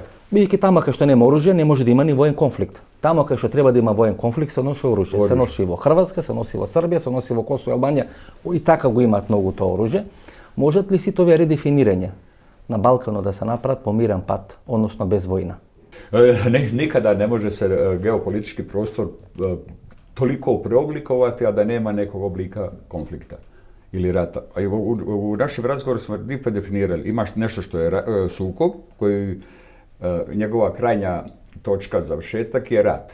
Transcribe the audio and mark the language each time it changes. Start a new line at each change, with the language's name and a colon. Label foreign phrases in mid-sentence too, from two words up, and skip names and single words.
Macedonian: Бидејќи таму кај што нема оружје, не може да има ни воен конфликт. Таму кај што треба да има воен конфликт, се носи оружје. Се носи во Хрватска, се носи во Србија, се носи во Косово и Албанија, и така го имаат многу тоа оружје. Можат ли сите овие редефинирања на Балканот да се направат по мирен пат, односно без војна?
Croatian: Nikada ne može se geopolitički prostor toliko preoblikovati, a da nema nekog oblika konflikta ili rata. A u našem razgovoru smo lijepo definirali, imaš nešto što je sukob, koji njegova krajnja točka završetak je rat.